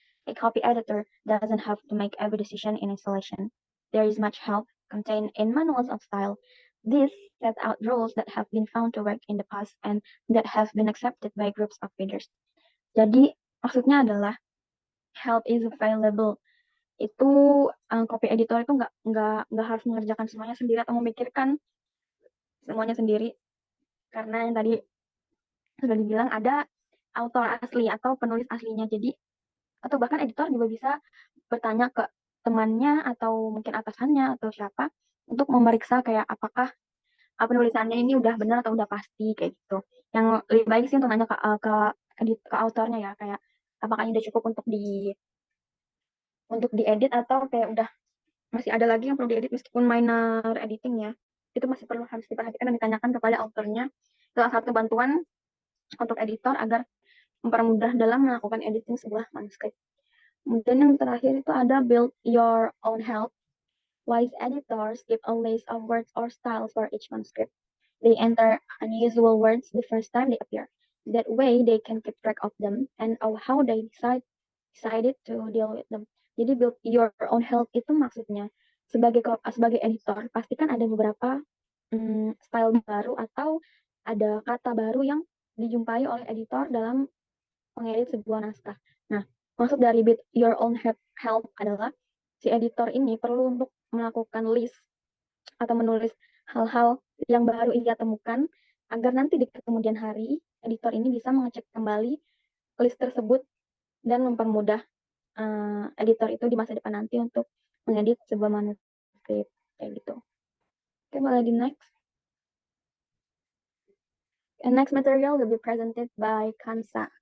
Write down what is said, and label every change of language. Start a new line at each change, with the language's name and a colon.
English: A copy editor doesn't have to make every decision in isolation. There is much help contained in manuals of style. This set out rules that have been found to work in the past and that have been accepted by groups of readers.
Indonesian: Jadi maksudnya adalah
English: help is available.
Indonesian: Itu copy editor itu nggak harus mengerjakan semuanya sendiri atau memikirkan semuanya sendiri, karena yang tadi sudah dibilang ada author asli atau penulis aslinya. Jadi atau bahkan editor juga bisa bertanya ke temannya atau mungkin atasannya atau siapa untuk memeriksa kayak apakah penulisannya ini udah benar atau udah pasti kayak gitu. Yang lebih baik sih untuk nanya ke autornya ya, kayak apakah ini udah cukup untuk diedit atau kayak udah masih ada lagi yang perlu diedit meskipun minor editing ya. Itu masih perlu harus diperhatikan dan ditanyakan kepada autornya. Salah satu bantuan untuk editor agar mempermudah dalam melakukan editing sebuah manuskrip. Kemudian yang terakhir itu ada
English: build your own help. Wise editors keep a list of words or styles for each manuscript. They enter unusual words the first time they appear. That way they can keep track of them and of how they decided to deal with them.
Indonesian: Jadi
English: build your own help
Indonesian: itu maksudnya sebagai editor pastikan ada beberapa style baru atau ada kata baru yang dijumpai oleh editor dalam mengedit sebuah naskah. Nah, maksud dari
English: build your own help
Indonesian: adalah si editor ini perlu untuk melakukan list atau menulis hal-hal yang baru ia temukan agar nanti di kemudian hari editor ini bisa mengecek kembali list tersebut dan mempermudah editor itu di masa depan nanti untuk mengedit sebuah manuskrip kayak gitu. Oke, mulai di next.
English: And next material will be presented by Kansa.